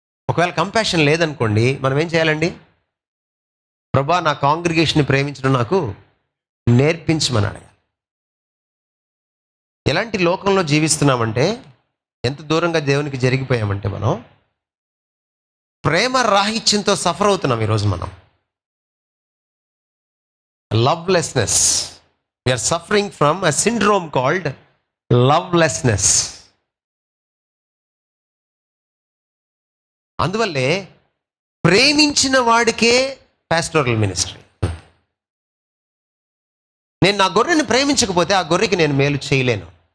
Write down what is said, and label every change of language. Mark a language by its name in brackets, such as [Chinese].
[Telugu] ఒకవేళ కంపాషన్ లేదనుకోండి, మనం ఏం చేయాలండి? ప్రభా, నా కాంగ్రిగేషన్ని ప్రేమించడం నాకు నేర్పించమని అడగాలి. ఎలాంటి లోకంలో జీవిస్తున్నామంటే, ఎంత దూరంగా దేవునికి జరిగిపోయామంటే, మనం ప్రేమ రాహిత్యంతో సఫర్ అవుతున్నాం ఈరోజు. మనం [English] lovelessness, we are suffering from a syndrome called lovelessness. [Telugu] అందువల్లే ప్రేమించిన వాడికే పాస్టోరల్ మినిస్ట్రీ. నేను నా గొర్రెని ప్రేమించకపోతే ఆ గొర్రెకి నేను మేలు చేయలేను.